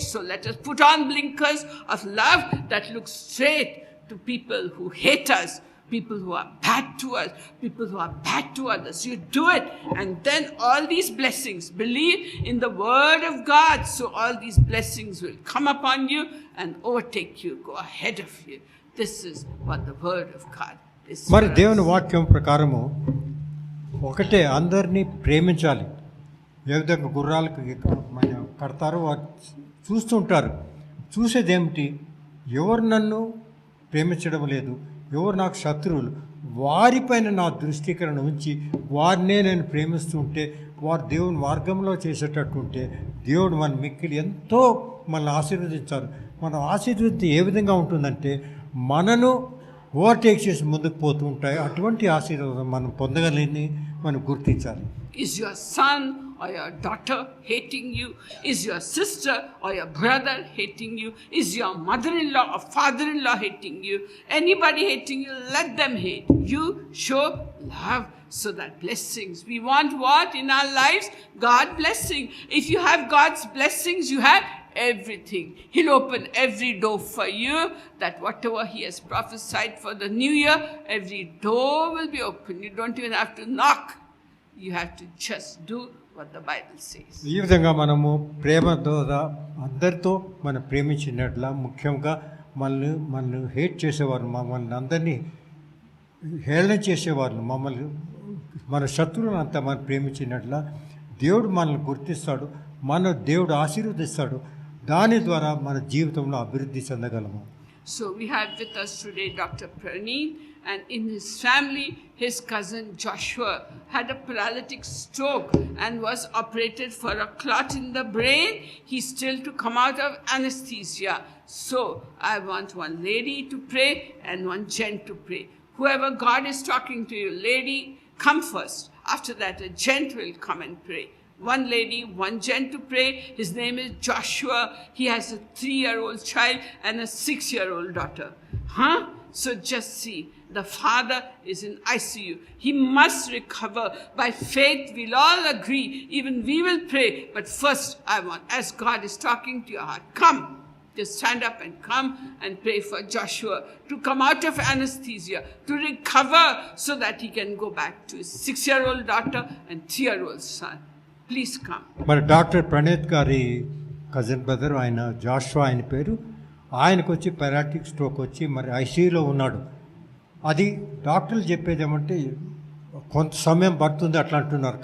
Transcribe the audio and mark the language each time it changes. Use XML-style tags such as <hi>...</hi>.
<en>So let us put on blinkers of love that look straight to people who hate us, people who are bad to us, people who are bad to others. You do it, and then all these blessings, believe in the word of God, so all these blessings will come upon you and overtake you, go ahead of you. This is what the word of God is.</en> <te>మరి దేవుని వాక్యం ప్రకారము ఒకటే, అందరినీ ప్రేమించాలి. ఏ విధంగా గుర్రాలకు కడతారో వారు చూస్తుంటారు. చూసేదేమిటి? ఎవరు నన్ను ప్రేమించడం లేదు, ఎవరు నాకు శత్రువులు, వారిపైన నా దృష్టికరణ ఉంచి వారినే నేను ప్రేమిస్తుంటే, వారు దేవుని మార్గంలో చేసేటట్టుంటే దేవుడు మన మిక్కిలి ఎంతో మనల్ని ఆశీర్వదించారు. మన ఆశీర్వదించి ఏ విధంగా ఉంటుందంటే మనను ఓవర్టేక్ చేసి ముందుకు పోతూ ఉంటాయి. అటువంటి ఆశీర్వాదం మనం పొందగలని మనం గుర్తించాలి.</te> <en>Is your son or your daughter hating you? Is your sister or your brother hating you? Is your mother-in-law or father-in-law hating you? Anybody hating you, let them hate. You show love, so that blessings. We want what in our lives? God blessing. If you have God's blessings, you have everything. He'll open every door for you, that whatever he has prophesied for the new year, every door will be open. You don't even have to knock. You have to just do what the Bible says.</en> <te>ఈ విధంగా మనము ప్రేమతో అందరితో మనం ప్రేమించినట్ల, ముఖ్యంగా మనల్ని hate చేసేవారు, మమ్మల్ని అందరినీ హేళన చేసేవారు, మమ్మల్ని మన శత్రువులను అంతా మనం ప్రేమించినట్ల దేవుడు మనల్ని గుర్తిస్తాడు, దేవుడు ఆశీర్వదిస్తాడు. దాని ద్వారా మన జీవితంలో అభివృద్ధి చెందగలము.</te> <en>So we have with us today Dr. Praneet, and in his family, his cousin Joshua had a paralytic stroke and was operated for a clot in the brain. He's still to come out of anesthesia. So I want one lady to pray and one gent to pray. Whoever God is talking to you, lady, come first. After that, a gent will come and pray. One lady, one gent to pray. His name is Joshua. He has a 3-year-old child and a 6-year-old daughter. So just see, the father is in ICU. He must recover. By faith, we'll all agree. Even we will pray. But first, I want, as God is talking to your heart, come. Just stand up and come and pray for Joshua to come out of anesthesia, to recover, so that he can go back to his 6-year-old daughter and 3-year-old son. Please come.</en> <te>మరి doctor Praneeth గారి cousin brother, ఆయన జాషువా ఆయన పేరు. ఆయనకు వచ్చి paralytic stroke వచ్చి మరి ఐసీయూలో ఉన్నాడు. అది డాక్టర్లు చెప్పేది ఏమంటే కొంత సమయం పడుతుంది అట్లా అంటున్నారు.</te>